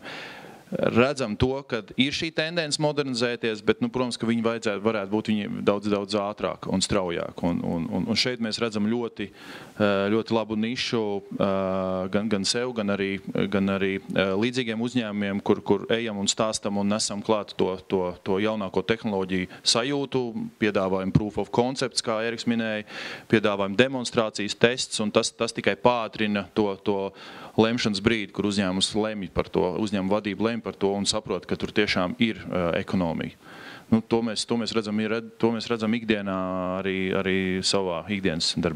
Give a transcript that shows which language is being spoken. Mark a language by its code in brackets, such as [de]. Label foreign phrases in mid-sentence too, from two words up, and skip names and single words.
[lv] Redzam to, ka ir šī tendence modernizēties, bet, protams, ka viņi varētu būt daudz ātrāk un straujāk. Un šeit mēs redzam ļoti labu nišu gan sev, gan arī līdzīgiem uzņēmumiem, kur ejam un stāstam un nesam klāt to jaunāko tehnoloģiju sajūtu, piedāvājam [en] proof of concepts, [lv] kā Eriks minēja, piedāvājam demonstrācijas tests, un tas tikai pātrina to lemšanas brīdi, kur uzņēmums lemj par to, uzņēmuma vadība lemj par to un saprot, ka tur tiešām ir ekonomija. To mēs redzam ikdienā arī savā ikdienas darbā.